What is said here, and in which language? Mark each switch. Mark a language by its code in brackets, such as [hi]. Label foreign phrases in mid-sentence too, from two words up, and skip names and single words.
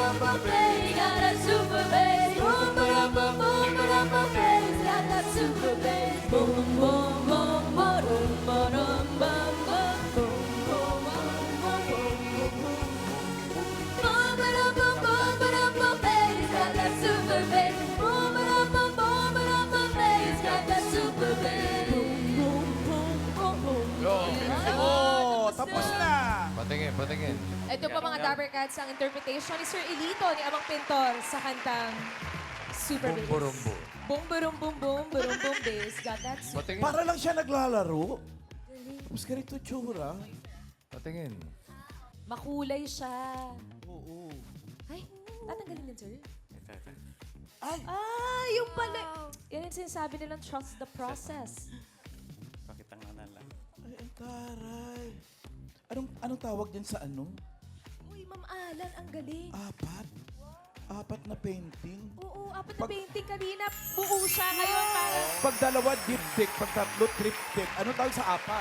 [en] bass, got that super bass. Boom, ba-dum, boom, boom, ba-dum, boom, bass, got that super bass. Boom, boom, boom, ba-dum, ba-dum, bum, bum, boom, boom, boom, boom, boom, boom, boom. Boom, ba-dum, boom, boom, ba-dum, boom, bass, got that super bass. Boom, ba-dum, boom, boom, ba-dum, boom, bass, got that super bass. Boom, boom, boom, boom, boom. Yo, [tl] Oh, tapos na. patingin, patingin. Ito pa mga Dabber Cats ang interpretation ni Sir Elito ni Amang Pintor sa kantang Super Bass. Bumburumbo. [en] Boom, boom, boom, boom, boom, boom, bass. Got that super. [tl] Patingin, Para lang siya naglalaro. Tapos ganito tsura. patingin. Makulay siya. Oo. Ay, tatanggalin din, sir. Ay, Ah, yung pala. Yan yung sinasabi nilang [en] trust the process. [tl] Pakitang na lang. ay, ang taray. Anong tawag dyan sa ano? Uy, Ma'am Alan, ang galing. Apat? Apat na painting? Oo, apat na painting kanina. Buo siya ngayon para... Pag dalawa, diptych. Pag tatlo, triptych. Ano tawag sa apat?